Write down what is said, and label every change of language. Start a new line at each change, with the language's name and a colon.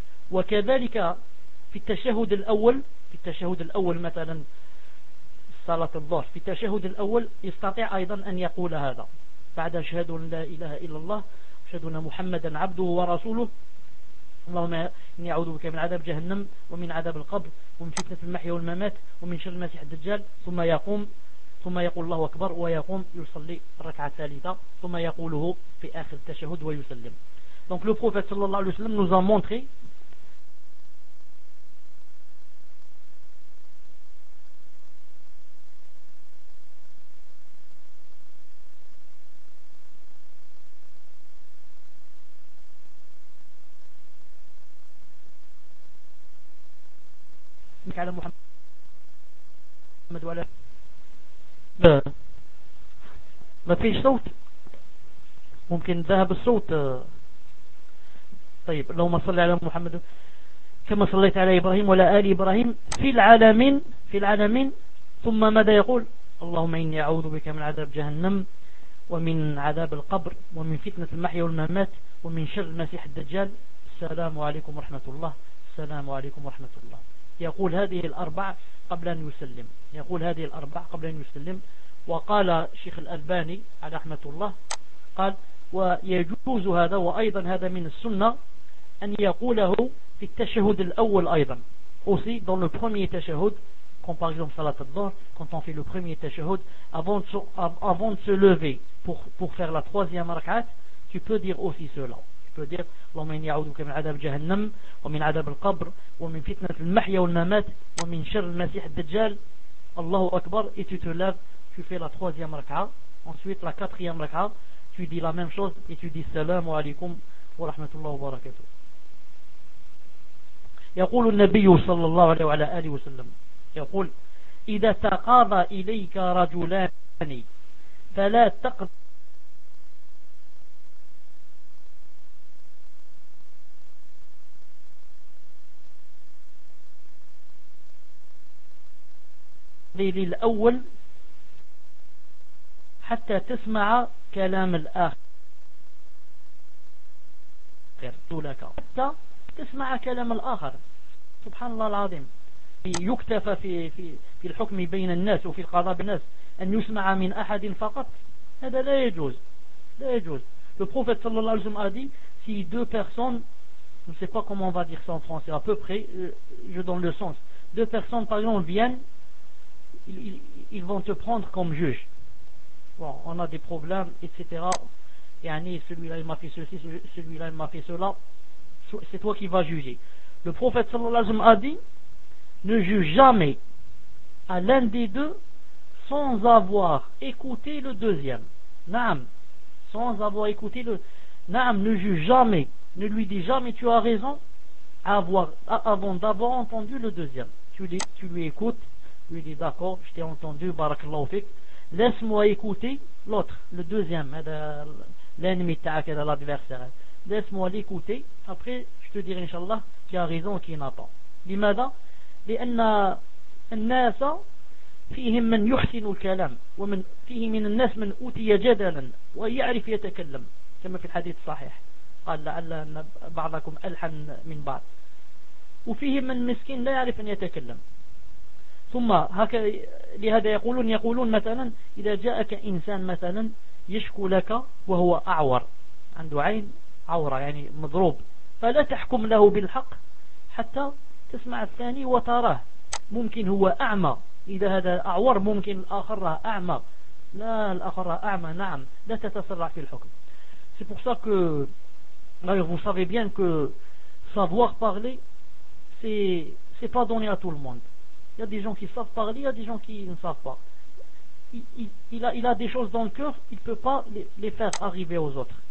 Arabic: وكذلك في التشهد الأول, في التشهد الأول مثلا صلاة الظهر, في التشهد الأول يستطيع أيضا أن يقول هذا بعد أشهد أن لا إله إلا الله أشهد أن محمدا عبده ورسوله, اللهم إني أعوذ بك من عذاب جهنم ومن عذاب القبر ومن فتنة المحيا والممات ومن شر المسيح الدجال, ثم يقوم, ثم يقول الله أكبر, ويقوم يصلي ركعة ثالثة, ثم يقوله في آخر التشهد ويسلم.
French: Donc le prophète sallallahu alayhi wa sallam nous a montré
Arabic: على محمد ولا ما فيش صوت, ممكن ذهب الصوت. طيب لو ما صلي على محمد كما صليت على إبراهيم ولا آل إبراهيم في العالمين, في العالمين, ثم ماذا يقول؟ اللهم إني أعوذ بك من عذاب جهنم ومن عذاب القبر ومن فتنة المحيا والممات ومن شر المسيح الدجال, السلام عليكم ورحمة الله, السلام عليكم ورحمة الله. يقول هذه الأربع قبل أن يسلم, يقول هذه الأربع قبل أن يسلم. وقال شيخ الألباني على رحمة الله قال ويجوز هذا, وأيضا هذا من السنة أن يقوله في التشهد الأول أيضا,
French: aussi dans le premier تشهد, comme par exemple صلاة الظهر, quand on fait le premier تشهد avant de se lever pour faire la troisième ركعات, tu peux dire aussi cela.
Arabic: فدير اللهم إني أعوذك من عذاب جهنم ومن عذاب القبر ومن فتنة المحيا والممات ومن شر المسيح الدجال, الله أكبر,
French: et tu te lèves, tu fais la troisième raka, ensuite la quatrième raka, tu dis
Arabic: la même chose et tu dis السلام عليكم ورحمة الله وبركاته. يقول النبي صلى الله عليه وعلى آله وسلم, يقول إذا تقاضى إليك رجلان فلا تقض للأول حتى تسمع كلام الآخر, حتى تسمع كلام الآخر. سبحان الله العظيم, يكتفى في الحكم بين الناس وفي القضاء بالناس أن يسمع من أحد فقط, هذا لا يجوز, لا يجوز.
French: Le prophète صلى الله عليه وسلم a dit, si deux personnes, je ne sais pas comment on va dire ça en français, à peu près, je donne le sens, deux personnes par exemple viennent, ils vont te prendre comme juge. Bon, on a des problèmes, etc. Et Annie, celui-là il m'a fait ceci, celui-là il m'a fait cela. C'est toi qui vas juger. Le prophète sallallahu alayhi wa sallam a dit, ne juge jamais à l'un des deux sans avoir écouté le deuxième. Naam, sans avoir écouté le. Naam, ne juge jamais, ne lui dis jamais tu as raison avant d'avoir entendu le deuxième. Tu lui écoutes. Lui dit d'accord, je t'ai entendu, barakallahu fik, laisse-moi écouter l'autre, le deuxième, l'ennemi ta'ak, l'adversaire, laisse-moi l'écouter, après je te dirai inshallah qui a raison et qui n'a pas.
Arabic: Dimada, li anna nasa فيهم من يحسن الكلام، ومن فيه من الناس من أوتي جدلا ويعرف يتكلم، كما في الحديث الصحيح قال لعل بعضكم ألحن من بعض، وفيه من مسكين لا يعرف أن يتكلم. ثم لهذا يقولون مثلا إذا جاءك إنسان مثلا يشكو لك وهو أعور، عنده عين عورة يعني مضروب، فلا تحكم له بالحق حتى تسمع الثاني وتراه، ممكن هو أعمى، إذا هذا أعور ممكن الآخر أعمى، لا الآخر أعمى نعم، لا تتسرع في الحكم.
French: C'est pour ça que vous savez bien que savoir parler c'est pas donné à tout le monde. Il y a des gens qui savent parler, il y a des gens qui ne savent pas. Il a des choses dans le cœur, il ne peut pas les faire arriver aux autres.